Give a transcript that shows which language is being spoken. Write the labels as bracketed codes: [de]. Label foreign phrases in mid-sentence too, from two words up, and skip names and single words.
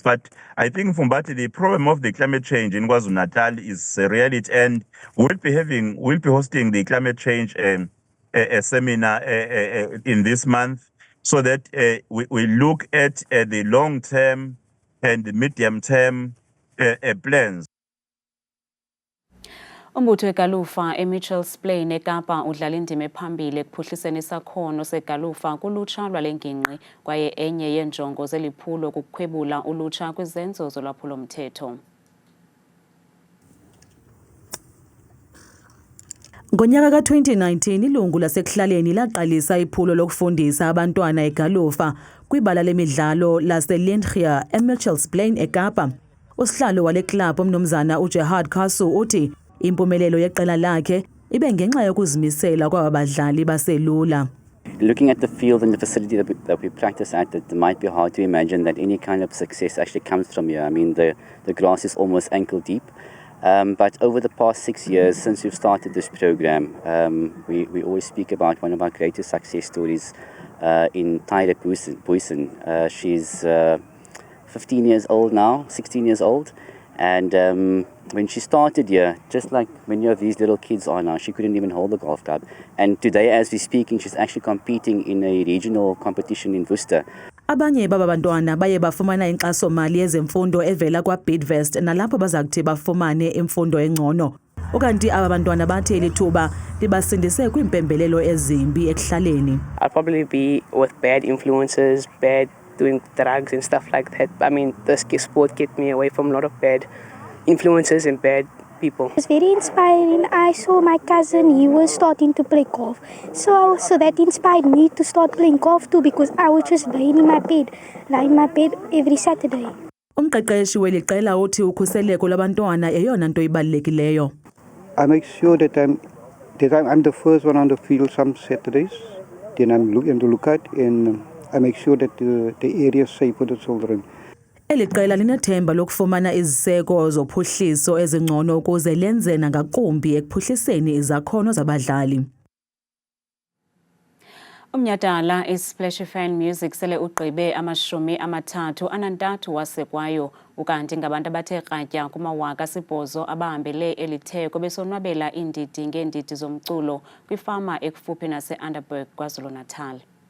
[en] But I think, Mfumbathe, the problem of the climate change in KwaZulu-Natal is a reality, and we'll be hosting the climate change a seminar in this month, so that we look at the long-term and the medium-term plans. [xh] Umbutho wegalufa eMitchells Plain eKapa udlala indima ephambili ekuphuhliseni isakhono segalufa kulutsha lwalengingqi, kwaye enye yenjongo zeliphulo kukukhwebula ulutsha kwizenzo zolwaphulo-mthetho. Ngonyaka ka-2019 ilungu lasekuhlaleni laqalisa iphulo lokufundisa abantwana egalufa kwibala lemidlalo laseLindria eMitchells Plain eKapa. Usihlalo wale club umnumzana uJerhard Kasu uthi impumelelo yeqela lakhe ibe ngenxa yokuzimisela kwaba badlali baselula. [en] Looking at the field and the facility that we practice at, it might be hard to imagine that any kind of success actually comes from here. I mean, the grass is almost ankle deep. But over the past 6 years, since we've started this program, we always speak about one of our greatest success stories in Tyra Boysen. She's 15 years old now, 16 years old. And when she started here, just like many of these little kids are now, she couldn't even hold a golf club. And today, as we're speaking, she's actually competing in a regional competition in Worcester. [xh] Abanye baba bantwana baye bafumana inkxaso-mali yezemfundo evela kwa-Bidvest, nalapho baza kuthi bafumane imfundo engcono. Ukanti aba bantwana bathe lithuba libasindise kwiimpembelelo ezimbi ekuhlaleni. [en] I'll probably be with bad influences, doing drugs and stuff like that. I mean, this sport kept me away from a lot of bad influences and bad people. It's very inspiring. I saw my cousin, he was starting to play golf. So that inspired me to start playing golf too, because I was just lying in my bed every Saturday. [xh] Umqeqeshi weli qela uthi ukhuseleko lwabantwana eyona nto ibalulekileyo. [en] I make sure that I'm the first one on the field some Saturdays. Then I'm looking to look at, and I make sure that the area is safe for the children. [xh] Eli qela linethemba lokufumana iziseko zophuhliso ezingcono ukuze lenze nangakumbi ekuphuhliseni izakhono zabadlali. Umnyhadala iSplash FM Music sele ugqibe 33 wasekwayo, ukanti ngabantu abathe kratya kuma-8,000 abahambele eli theko besonwabela iindidi ngeendidi zomculo kwifama ekufuphi nase-Underberg KwaZulu-Natal.